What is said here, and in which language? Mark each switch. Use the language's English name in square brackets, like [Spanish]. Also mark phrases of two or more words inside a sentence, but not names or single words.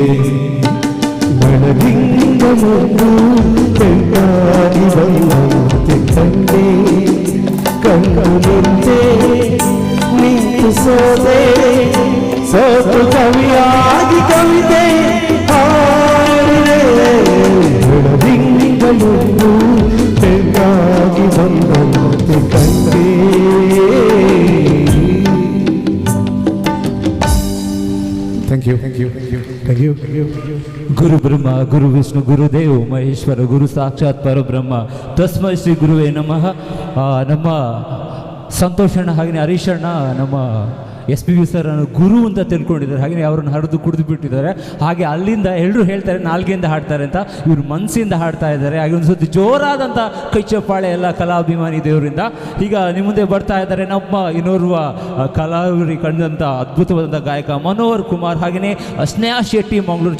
[Kannada] ಬೆಳದಿಂಗಳೊಂದು ಹೆಣ್ಣಾಗಿ ಬಂದಂತೆ ಕಂಡೆ ಕಂಡು ನಿಂತೆ ನಿಂತು ಸೋದೆ ಸೋತು ಕವಿಯಾಗಿ ಕವಿತೆ ಹಾಡಿದೆ ಬೆಳದಿಂಗಳೊಂದು ಹೆಣ್ಣಾಗಿ ಬಂದಂತೆ ಕಂಡೆ [English] thank you thank you thank you thank you [Sanskrit] ಗುರು ಬ್ರಹ್ಮ ಗುರು ವಿಷ್ಣು ಗುರುದೇವ್ ಮಹೇಶ್ವರ ಗುರು ಸಾಕ್ಷಾತ್ ಪರಬ್ರಹ್ಮ ತಸ್ಮೈ ಶ್ರೀ ಗುರುವೇ ನಮಃ. [Kannada] ನಮ್ಮ ಸಂತೋಷಣ್ಣ ಹಾಗೆಯೇ ಹರೀಶಣ್ಣ ನಮ್ಮ SP ಸರ್ ಗುರು ಅಂತ ತಿಳ್ಕೊಂಡಿದ್ದಾರೆ. ಹಾಗೆ ಅವರನ್ನು ಹರಿದು ಕುಡಿದು ಬಿಟ್ಟಿದ್ದಾರೆ. ಹಾಗೆ ಅಲ್ಲಿಂದ ಎಲ್ಲರೂ ಹೇಳ್ತಾರೆ ನಾಲ್ಗೆಯಿಂದ ಹಾಡ್ತಾರೆ ಅಂತ, ಇವರು ಮನಸ್ಸಿಂದ ಹಾಡ್ತಾ ಇದ್ದಾರೆ. ಹಾಗೆ ಒಂದು ಸತಿ ಜೋರಾದಂಥ ಕೈ ಚಪ್ಪಾಳೆ ಎಲ್ಲ ಕಲಾಭಿಮಾನಿ ದೇವರಿಂದ. ಈಗ ನಿಮ್ಮ ಮುಂದೆ ಬರ್ತಾ ಇದ್ದಾರೆ ನಮ್ಮ ಇನ್ನೋರ್ವ ಕಲಾವಿದರಿಗೆ ಕಂಡಂಥ ಅದ್ಭುತವಾದಂಥ ಗಾಯಕ ಮನೋಹರ್ ಕುಮಾರ್, ಹಾಗೆಯೇ ಸ್ನೇಹಾ ಶೆಟ್ಟಿ ಮಂಗಳೂರು.